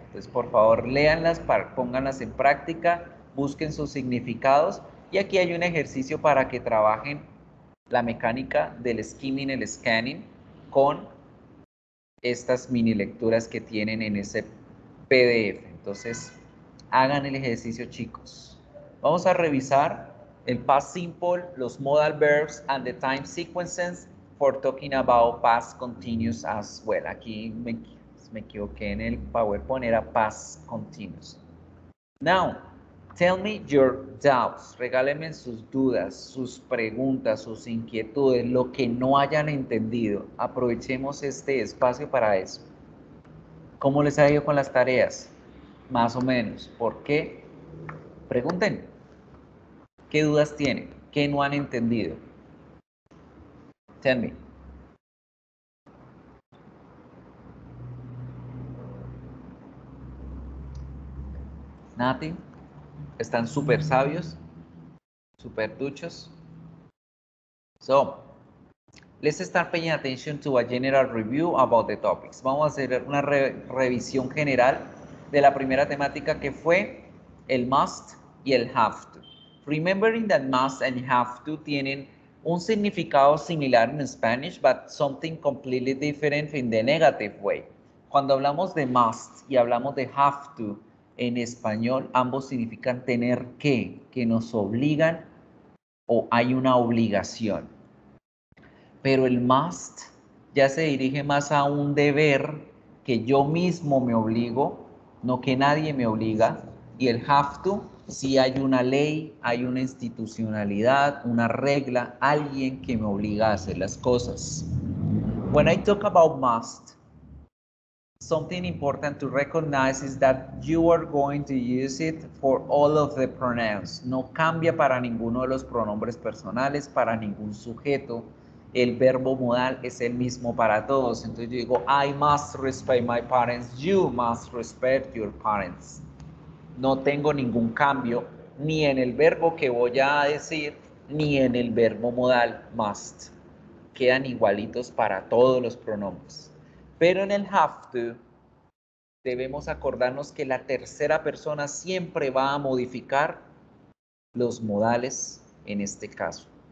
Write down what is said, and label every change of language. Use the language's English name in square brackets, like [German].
[Spanish] Entonces por favor léanlas, pónganlas en práctica, busquen sus significados, y aquí hay un ejercicio para que trabajen la mecánica del skimming, el scanning, con estas mini lecturas que tienen en ese PDF. Entonces hagan el ejercicio, chicos. Vamos a revisar el [English] past simple, los modal verbs and the time sequences for talking about past continuous as well. [Spanish] Aquí me equivoqué en el PowerPoint, era past continuous. [English] Now, tell me your doubts. [Spanish] Regálenme sus dudas, sus preguntas, sus inquietudes, lo que no hayan entendido. Aprovechemos este espacio para eso. ¿Cómo les ha ido con las tareas? Más o menos. ¿Por qué? Pregunten. ¿Qué dudas tienen? ¿Qué no han entendido? [English] Tell me. Nothing. [Spanish] Están súper sabios, súper duchos. [English] So, let's start paying attention to a general review about the topics. [Spanish] Vamos a hacer una revisión general de la primera temática, que fue el must y el have to. [English] Remembering that must and have to [Spanish] tienen un significado similar en [English] Spanish, but something completely different in the negative way. [Spanish] Cuando hablamos de must y hablamos de have to en español, ambos significan tener que nos obligan o hay una obligación. Pero el must ya se dirige más a un deber que yo mismo me obligo, no que nadie me obliga. Y el have to, sí hay una ley, hay una institucionalidad, una regla, alguien que me obliga a hacer las cosas. [English] When I talk about must, something important to recognize is that you are going to use it for all of the pronouns. [Spanish] No cambia para ninguno de los pronombres personales, para ningún sujeto. El verbo modal es el mismo para todos. Entonces yo digo, [English] I must respect my parents. You must respect your parents. [Spanish] No tengo ningún cambio ni en el verbo que voy a decir, ni en el verbo modal must. Quedan igualitos para todos los pronombres. Pero en el have to debemos acordarnos que la tercera persona siempre va a modificar los modales en este caso.